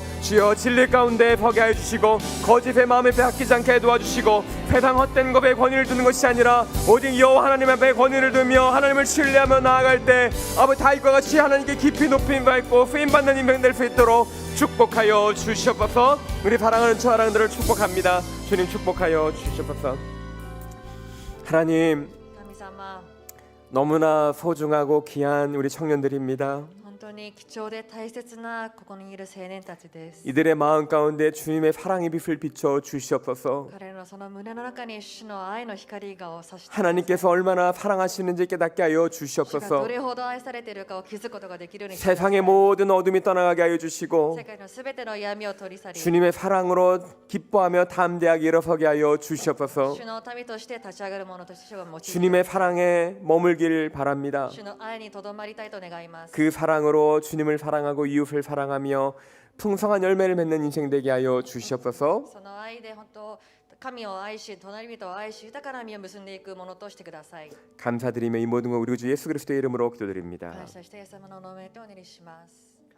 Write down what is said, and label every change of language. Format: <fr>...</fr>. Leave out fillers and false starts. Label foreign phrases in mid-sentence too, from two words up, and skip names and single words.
<ko>주여 진리 가운데 서게 하여 주시고 거짓의 마음에 빼앗기지 않게 도와주시고 세상 헛된 것에 권위를 두는 것이 아니라 오직 여호와 하나님 앞에 권위를 두며 하나님을 신뢰하며 나아갈 때 아버지 다윗과 같이 하나님께 깊이 높임 받고 쓰임받는 인생 될 수 있도록 축복하여 주시옵소서. 우리 사랑하는 사랑들을 축복합니다. 주님 축복하여 주시옵소서. 하나님</ko> <ja>神様、</ja> <ko>너무나 소중하고 귀한 우리 청년들입니다.</ko> <ja>本当に貴重で大切なここにいる青年たちです。</ja> <ko>이들의 마음 가운데 주님의 사랑의 빛을 비춰 주시옵소서.</ko> <ja>彼らのその胸の中に主の愛の光が差し</ja> <ko>하나님께서 얼마나 사랑하시는지 깨닫게 하여</ko> <ja>主が</ja> <ko>주시옵소서.</ko> <ja>どれほど愛されているかを気づくことができるようにしてください。</ja> <ko>세상의 모든 어둠이 떠나가게 하여 주시고</ko> <ja>世界のすべての闇を取り去り、</ja> <ko>주님의 사랑으로 기뻐하며 담대하게 일어서게 하여 주시옵소서.</ko> <ja>主の民として立ち上がる者として主が用いて</ja> <ko>주님의 사랑에 머물길 바랍니다.</ko> <ja>主の愛にとどまりたいと願います。</ja> <ko>그 사랑으로 주님을 사랑하고 이웃을 사랑하며 풍성한 열매를 맺는 인생 되게 하여 주시옵소서.</ko> <ja>その愛で本当神を愛し、隣人を愛し、豊かな実を結んでいくものとしてください。</ja> <ko>감사드리며 이 모든 것 우리 주 예수 그리스도의 이름으로 기도드립니다.</ko> <ja>感謝してイエス様の名前でお願いします。</ja>